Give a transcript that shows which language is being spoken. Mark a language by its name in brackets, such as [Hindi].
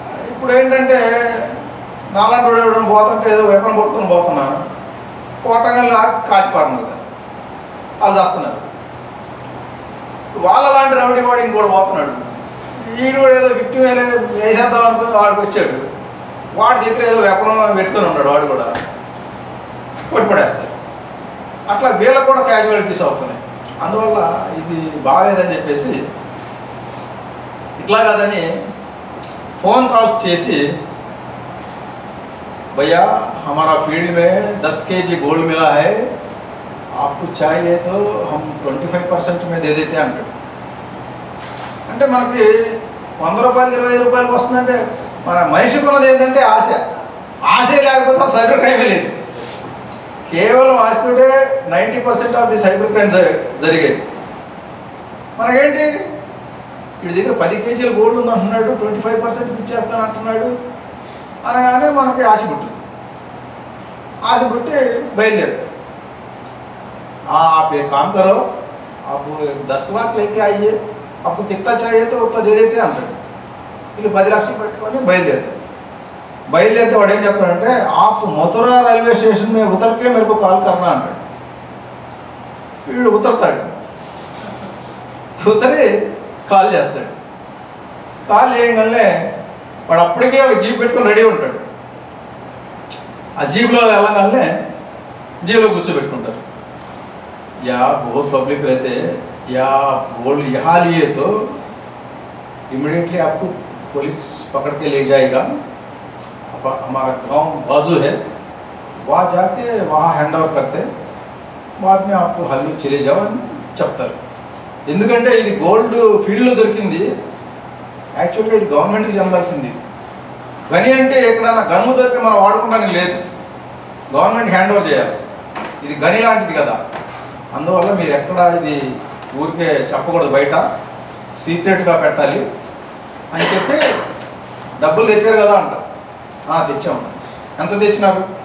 [Telugu] ఇప్పుడు ఏంటంటే నాలాంటి ఎవరైనా పోతుంటే ఏదో వెపన్ కొట్టుకుని పోతున్నా, కొట్టగానే కాచిపారను కదా వాళ్ళు చేస్తున్నారు. వాళ్ళ లాంటి రౌడీ వాడు ఇంకోటి పోతున్నాడు. వీడు ఏదో విక్టిమ్ వేసేద్దాం అనుకుని వాడికి వచ్చాడు. వాడి దగ్గర ఏదో వెపన్ పెట్టుకొని ఉన్నాడు, వాడు కూడా కొట్టిపడేస్తాడు. అట్లా వీళ్ళకు కూడా క్యాజువాలిటీస్ అవుతున్నాయి. అందువల్ల ఇది బాగాలేదని చెప్పేసి ఇట్లా కాదని ఫోన్ కాల్స్ చేసి [Hindi] भैया हमारा फील्ड में 10 kg गोल्ड मिला है, आपको चाहिए तो हम 25% में दे देते [Telugu] అంటాడు. అంటే మనకి 100 రూపాయలు 20 రూపాయలకు వస్తుందంటే మన మనిషికి ఉన్నది ఏంటంటే ఆశే లేకపోతే సైబర్ క్రైమే లేదు. కేవలం ఆశతోటే 90% ఆఫ్ ది సైబర్ క్రైమ్ జరిగేది. మనకేంటి వీడి దగ్గర 10 kg గోల్డ్ ఉంది అంటున్నాడు, 25% ఇచ్చేస్తాను అంటున్నాడు అనగానే మనకి ఆశ పుట్టి బయలుదేరుతారు. [Hindi] आप एक काम करो, आप 10 लाख लेके आइए, आपको कितना चाहिए तो उतना दे देते [Telugu] అంటాడు. వీళ్ళు 10 లక్షలు పెట్టుకొని బయలుదేరితే వాడు ఏం చెప్తాడంటే [Hindi] आप मथुरा రైల్వే స్టేషన్ में उतर के मेरे को कॉल करना [Telugu] అంటాడు. వీడు ఉతరుతాడు, ఉతరి కాల్ చేస్తాడు. కాల్ చేయగానే వాడు అప్పటికే ఒక జీప్ పెట్టుకొని రెడీ ఉంటాడు. ఆ జీప్లో వెళ్ళగానే జీప్లో కూర్చోబెట్టుకుంటారు. [Hindi] या बहुत पब्लिक रहते हैं या गोल्ड यहाँ लिए तो इमीडिएटली आपको पुलिस पकड़ के ले जाएगा, हमारा गांव बाजू है, वहाँ जाके वहाँ हैंड ओवर करते, बाद में आपको हल्ली चले जाओ [Telugu] అని చెప్తారు. ఎందుకంటే ఇది గోల్డ్ ఫీల్డ్లో దొరికింది, యాక్చువల్గా ఇది గవర్నమెంట్కి చెందాల్సింది. గని అంటే ఎక్కడన్నా గన్ను దొరికి మనం వాడుకోవడానికి లేదు, గవర్నమెంట్ హ్యాండ్ ఓవర్ చేయాలి. ఇది గని లాంటిది కదా, అందువల్ల మీరు ఎక్కడ ఇది ఊరికే చెప్పకూడదు, బయట సీక్రెట్గా పెట్టాలి అని చెప్పి డబ్బులు తెచ్చారు కదా అంటారు. తెచ్చాము. ఎంత తెచ్చినారు?